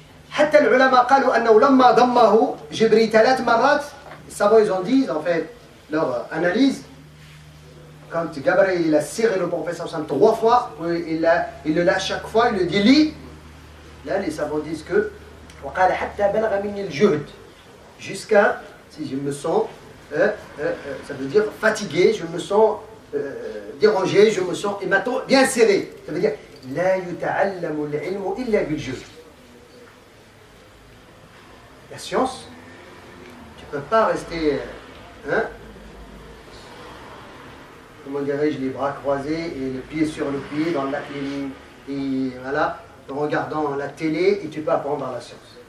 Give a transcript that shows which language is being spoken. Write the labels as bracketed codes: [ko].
[ar] حتى العلماء قالوا أنه لما ضمه جبريل 3 مرات, [fr] les savants ils ont dit, en fait, leur analyse, quand Gabriel il a serré le prophète 3 fois, il le lâche chaque fois, il le dit lis. Là les savants disent que [ar] وقال حتى بلغ مني الجهد, [fr] jusqu'à, si je me sens, ça veut dire fatigué, je me sens dérangé, je me sens bien serré. Ça veut dire [ar] لا يتعلم العلم إلا بالجهد. [fr] La science, tu ne peux pas rester, comment dirais-je, les bras croisés et le pied sur le pied dans la clinique, et voilà, en regardant la télé, et tu peux apprendre la science.